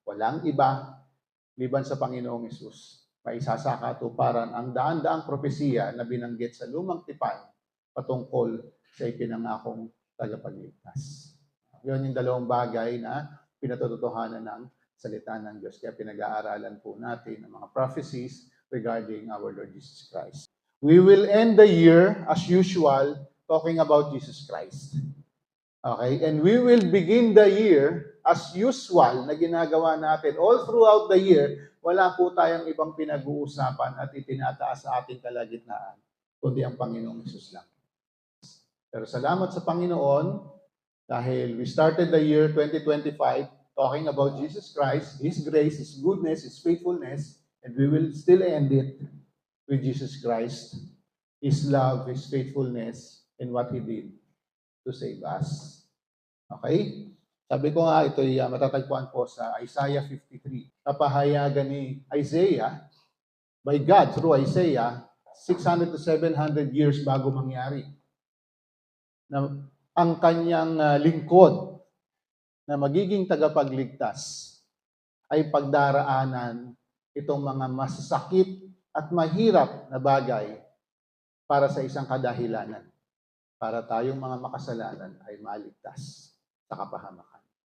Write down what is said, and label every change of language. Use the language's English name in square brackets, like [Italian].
[Filipino] Walang iba liban sa Panginoong Hesus. May isasakatuparan ang daan-daang propesiya na binanggit sa lumang tipan patungkol sa ipinangakong tagapagligtas. Yun yung dalawang bagay na pinatututuhanan ng salita ng Diyos. Kaya pinag-aaralan po natin ang mga [English] prophecies regarding our Lord Jesus Christ. We will end the year, as usual, talking about Jesus Christ. Okay? And we will begin the year, as usual, [Filipino] na ginagawa natin. [English] All throughout the year, [Filipino] wala po tayong ibang pinag-uusapan at itinataas sa ating kalagitnaan, kundi ang Panginoong Hesus lang. Pero salamat sa Panginoon, dahil [English] we started the year 2025 talking about Jesus Christ, His grace, His goodness, His faithfulness, and we will still end it with Jesus Christ, His love, His faithfulness, and what He did to save us. Okay? [Filipino] Sabi ko nga, ito'y matatagpuan po sa Isaiah 53. Kapahayagan ni [English] Isaiah, by God, through Isaiah, 600 to 700 years [Filipino] bago mangyari. Na ang kanyang lingkod na magiging tagapagligtas ay pagdaraanan itong mga masasakit at mahirap na bagay para sa isang kadahilanan, para tayong mga makasalanan ay maligtas sa kapahamakan.